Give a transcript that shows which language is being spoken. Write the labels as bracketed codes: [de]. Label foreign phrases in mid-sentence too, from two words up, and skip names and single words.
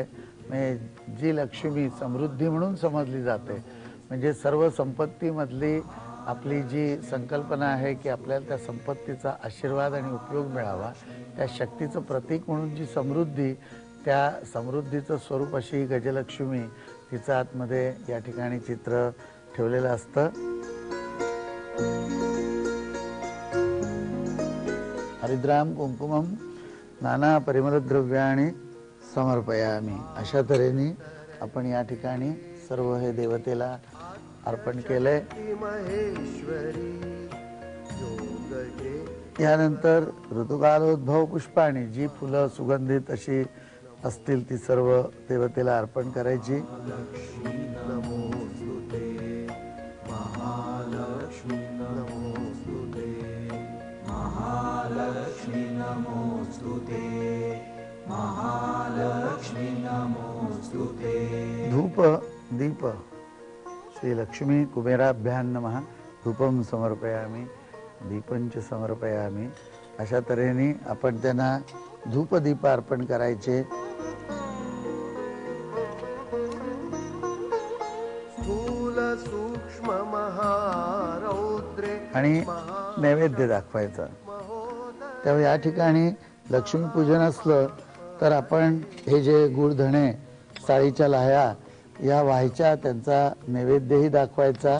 [mr] म्हणजे जी लक्ष्मी समृद्धी म्हणून समजली जाते, म्हणजे सर्व संपत्तीमधली आपली जी संकल्पना आहे की आपल्याला त्या संपत्तीचा आशीर्वाद आणि उपयोग मिळावा, त्या शक्तीचं प्रतीक म्हणून जी समृद्धी, त्या समृद्धीचं स्वरूप अशी गजलक्ष्मी, तिचं आतमध्ये या ठिकाणी चित्र ठेवलेलं असतं। [sa] हरिद्राम कुंकुमम नाना परिमलद्रव्याणि समर्पयामि। [mr] अशा तऱ्हेने आपण या ठिकाणी सर्व हे देवतेला अर्पण केलंय। यानंतर [sa] ऋतुकालोद्भव पुष्पाणी, [mr] जी फुलं सुगंधित अशी असतील ती सर्व देवतेला अर्पण करायची। [sa] धूप दीप श्री लक्ष्मी कुबेराभ्यां नमः। धूपम समर्पयामि दीपंच समर्पयामि। [mr] अशा तऱ्हेने आपण त्यांना धूप दीप अर्पण करायचे। आणि नैवेद्य दाखवायचा। तेव्हा या ठिकाणी लक्ष्मीपूजन असलं तर आपण हे जे गुळधणे, साळीच्या लाह्या या व्हायच्या, त्यांचा नैवेद्यही दाखवायचा।